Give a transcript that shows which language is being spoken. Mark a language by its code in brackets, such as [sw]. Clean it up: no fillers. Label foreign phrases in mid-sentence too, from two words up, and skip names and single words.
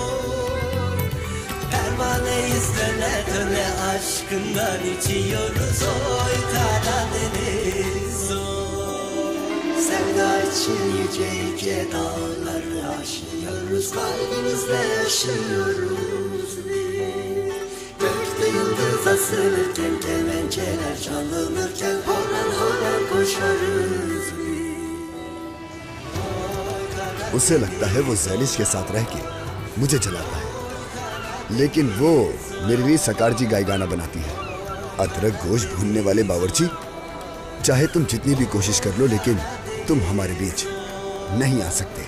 [tr] Pervaneyiz döne döne aşkından içiyoruz Karadeniz Sevda için yüce yüce dağları aşıyoruz Kalbimizde yaşıyoruz biz Gökte yıldız asılırken kemençeler çalınırken Horan horan koşarız [hi] उसे लगता है वो ज़ैलिश के साथ रह के मुझे जलाता है, लेकिन वो मेरे लिए सकारजी गाय गाना बनाती है। अदरक गोश्त भूनने वाले बावर्ची, चाहे तुम जितनी भी कोशिश कर लो लेकिन तुम हमारे बीच नहीं आ सकते।